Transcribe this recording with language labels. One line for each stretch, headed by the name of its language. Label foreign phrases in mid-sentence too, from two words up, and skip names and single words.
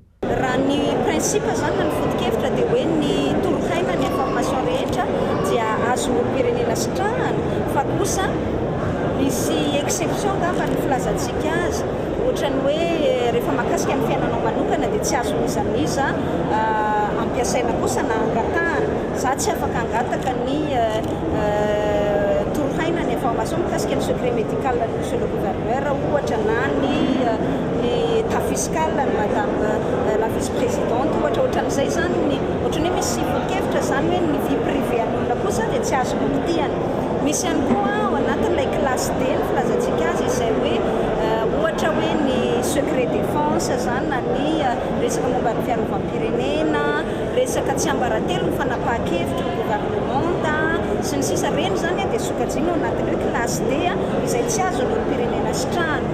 Malagasy: Raha ny prinsipa zany na ny foto-kevitra dia hoe ny torohaina ny information rehetra dia azon'olom-pirenena sitrahana fa kosa misy exception gamba ny filazantsika azy ohatrany hoe rehefa mahakasika ny fiainanao manokana dia tsy azon'izaniza ampiasaina kosa na angatahana za tsy afaka angataka ny torohaina ny information mikasika ny
French: secret médical
Malagasy: ny
French: monsieur le gouverneur
Malagasy: ohatra na ny
French: état fiscal
Malagasy: ny
French: madame la vice-présidente
Malagasy: ohatran'izay zany ny ohatrany hoe misy foto-kevitra zany hoe ny
French: vie privé
Malagasy: an'olona kosa dia tsy azo mokitiana. Misy ihany koa ao anatin'ilay
French: classe D
Malagasy: ny filazantsika azy izay hoe ohatra hoe ny
French: secret défense
Malagasy: zany na ny resaka momba ny fiarovam-pirenena, resaka tsy ambaratelo ny fanapahan-kevitra ny gouvernementa sy ny sisa reny zany dia sokajiana ao anatin'ny hoe
French: classe D
Malagasy: izay tsy azon'olom-pirenena sitrahana.